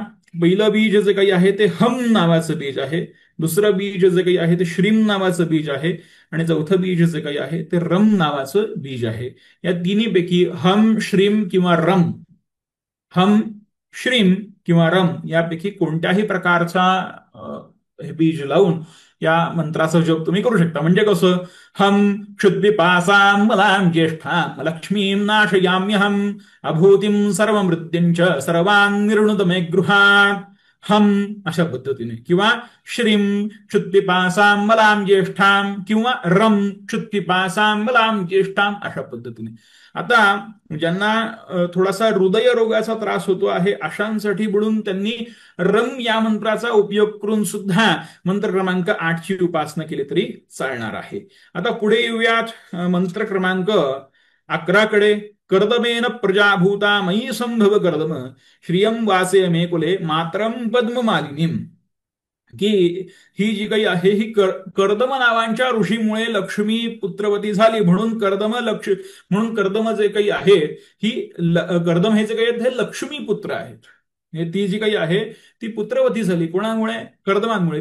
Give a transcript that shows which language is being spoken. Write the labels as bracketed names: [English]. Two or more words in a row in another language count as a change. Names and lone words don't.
[Marathi] पहिलं बीज जे काही आहे ते हम नावाचं बीज आहे, दुसरं बीज जे काही आहे ते श्रीम नावाचं बीज आहे, आणि चौथं बीज जे काही आहे ते रम नावाचं बीज आहे. या तिन्हीपैकी हम, श्रीम किंवा रम, हम, श्रीम किंवा रम यापैकी कोणत्याही प्रकारचा हे बीज लावून या मंत्राचा जप तुम्ही करू शकता. म्हणजे कसं, [Sanskrit] हम क्षुद्विपासां बलां ज्येष्ठां लक्ष्मीं नाशयाम्यहम् अभूतिं सर्वमृत्युंच सर्वान् निर्णुत मे गृहात्, हम [Marathi] अशा पद्धतीने, किंवा [Sanskrit] श्रीम क्षुद्विपासां बलां ज्येष्ठां, किंवा रम क्षुद्विपासां बलां ज्येष्ठां [Marathi] अशा पद्धतीने. आता ज्यांना थोडासा हृदयरोगाचा त्रास होतो आहे अशांसाठी म्हणून त्यांनी रम या मंत्राचा उपयोग करून सुद्धा मंत्र क्रमांक 8 ची उपासना केली तरी चालणार आहे. आता पुढे येऊयात मंत्र क्रमांक 11 कडे. [Sanskrit] कर्दमेन प्रजाभूता मयी संभव कर्दम श्रियम वासे मे कुले मातरम पद्म मालिनीम. [Marathi] की ही जी काही आहे ही कर्दम नावांच्या ऋषीमुळे लक्ष्मी पुत्रवती झाली, म्हणून म्हणून कर्दम जे काही आहे ही कर्दम हे जे काही आहेत हे लक्ष्मी पुत्र आहेत. ती जी काही आहे ती पुत्रवती झाली. कोणामुळे? कर्दमांमुळे.